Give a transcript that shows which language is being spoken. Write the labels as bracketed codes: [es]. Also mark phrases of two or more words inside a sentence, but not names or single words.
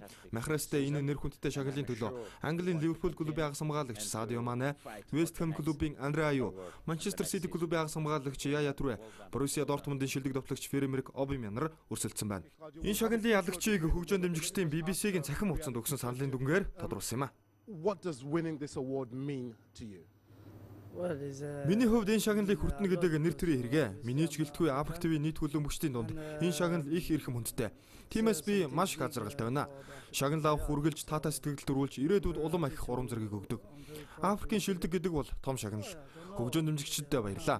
[mn] Махрезтэй энэ нэр хүндтэй шагналын төлөө Английн Ливерпул клубын агас хамгаалагч Садио Мане, West Ham клубын Андре Аю, Manchester City клубын агас хамгаалагч Яя Туре, Боруссия Дортмундын шилдэг довтлогч Фермерк Обамян нар өрсөлдсөн байна. Энэ шагналын ялагчийг хөгжөөн дэмжигчдийн BBC-гийн цахим хугацаанд өгсөн саналын дүнгээр тодруулсан юм а. [en] What does winning this award mean to you? [mn] Миний хувьд энэ шагналыг хүртэнэ гэдэг нэр төрийн хэрэгэ. Миний ч гэлтгүй Африк ТV нийт хөлбөмбөгчдийн дунд энэ шагнал их эрхэм хүндтэй. Тиймээс би маш их азаргалтай байна. Шагнал авах үргэлж таатай сэтгэл төрүүлж ирээдүйд улам их урам зориг өгдөг. Африкийн шилдэг гэдэг бол том шагнал. Хөгжөөн дэмжигчдэд баярлаа.